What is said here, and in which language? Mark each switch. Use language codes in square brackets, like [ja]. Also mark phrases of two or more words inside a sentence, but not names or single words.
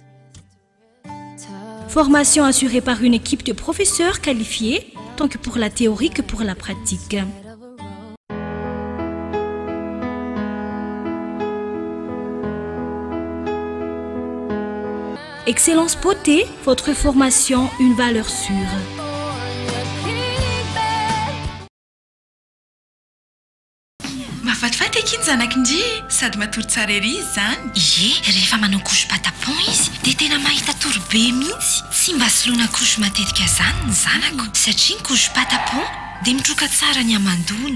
[fr] Formation assurée par une équipe de professeurs qualifiés, tant que pour la théorie que pour la pratique. Excellence Beauté, votre formation, une valeur sûre. [mg] Mahafatifaty eky zanakindry sady matory tsara ery izy zany. Ie, rehefa manao couche patapon izy dia tena mahita torobe mihitsy. Tsy mba soloina couche matetika zany ny zanako satria ny couche patapon dia mitroka tsara ny amandona.